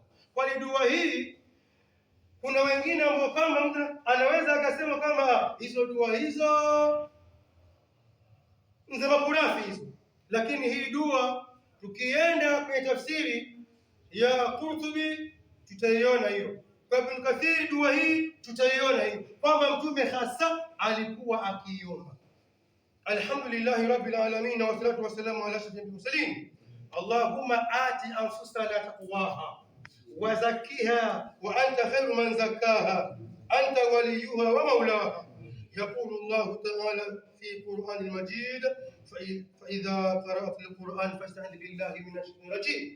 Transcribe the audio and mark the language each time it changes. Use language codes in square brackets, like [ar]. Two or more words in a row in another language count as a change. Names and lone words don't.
[sw] Kwa dua hii kuna wengine ambao kama mtu anaweza akasema kama hizo dua hizo nzema kurafi hizo, lakini hii dua tukienda kwenye tafsiri ya Qurtubi tutaiona hiyo. Kwa Ibn Kathir dua hii tutaiona hiyo kwamba Mtume hasa alikuwa akiiomba. [ar] الحمد لله رب العالمين والصلاة والسلام على أشرف المرسلين. اللهم آت نفوسنا تقواها وزكها وأنت خير من زكاها أنت وليها ومولاها. يقول الله تعالى في القرآن المجيد فإذا قرأت القرآن فاستعذ بالله من الشيطان الرجيم.